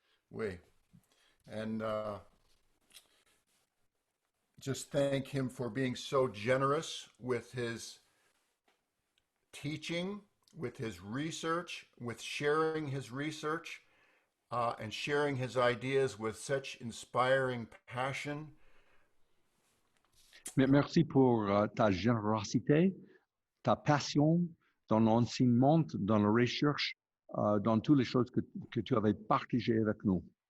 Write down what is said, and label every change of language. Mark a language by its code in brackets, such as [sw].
[fr] Oui. [en] And just thank him for being so generous with his teaching, with his research, with sharing his research, and sharing his ideas with such inspiring passion. [fr] Merci pour ta générosité, ta passion dans l'enseignement, dans la recherche, dans toutes les choses que tu avais partagées avec nous.